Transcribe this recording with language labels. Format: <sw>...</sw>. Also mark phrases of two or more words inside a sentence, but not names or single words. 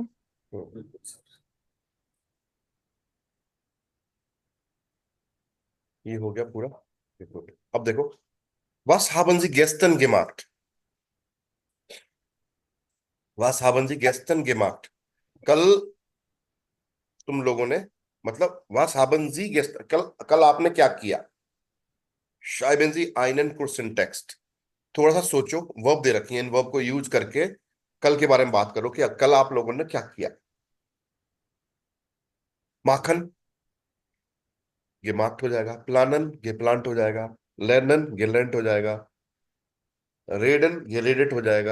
<hi>हम्म, ये हो गया पूरा। Good. अब देखो,</hi> <de>was haben Sie gestern gemacht? Was haben Sie gestern gemacht?</de> <hi>कल तुम लोगों ने, मतलब</hi> <de>was haben Sie gestern,</de> <hi>कल कल आपने क्या किया?</hi> <de>schreiben Sie einen kurzen Text।</de> <hi>थोड़ा सा सोचो, वर्ब दे रखी है, इन वर्ब को यूज करके कल के बारे में बात करो कि कल आप लोगों ने क्या किया। माखन, ये मार्क्ड हो जाएगा। प्लानन, ये प्लांट हो जाएगा। लर्नन, ये लर्नट हो जाएगा। रेडन, ये रेडेट हो जाएगा।</hi>